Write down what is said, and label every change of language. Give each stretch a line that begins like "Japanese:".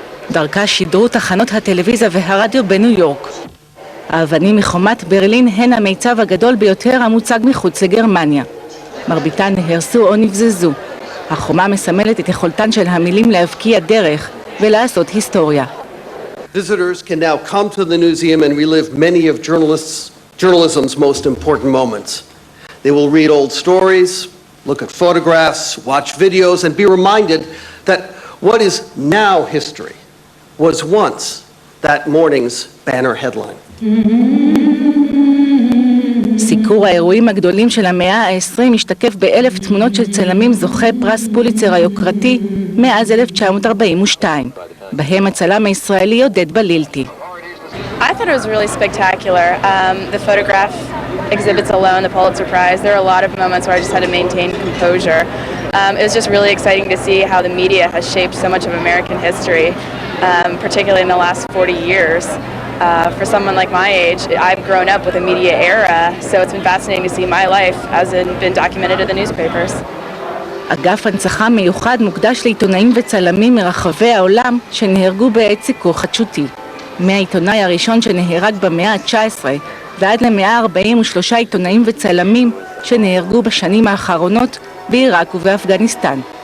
Hebrew: דרכה שידרו תחנות הטלוויזיה והרדיו בניו יורק. האבנים מחומת ברלין הן המיצב הגדול ביותר המוצג מחוץ לגרמניה. מרביתן נהרסו או נבזזו. החומה מסמלת את יכולתן של המילים להבקיע דרך ולעשות היסטוריה.
English: Visitors can now come to the museum and relive many of journalism's most important moments. They will read old stories, look at photographs, watch videos, and be reminded that what is now history was once that morning's banner headline.
Hebrew: סיקור האירועים הגדולים של המאה ה-20 משתקף ב1,000 תמונות של צלמים זוכה פרס פוליצר היוקרתי מאז 1942, בהם הצלם הישראלי עודד בלילתי.
English: I thought it was really spectacular. The photograph exhibits alone, the Pulitzer Prize, there are a lot of moments where I just had to maintain composure. It was just really exciting to see how the media has shaped so much of American history, particularly in the last 40 years. For someone like my age, I've grown up with a media era, so it's been fascinating to see my life as it's been documented in the newspapers.
Hebrew: אגף הנצחה מיוחד מוקדש לעיתונאים וצלמים מרחבי העולם שנהרגו בעת סיקור חדשותי. מהעיתונאי הראשון שנהרג במאה ה-19 ועד ל143 עיתונאים וצלמים שנהרגו בשנים האחרונות בעיראק ובאפגניסטן.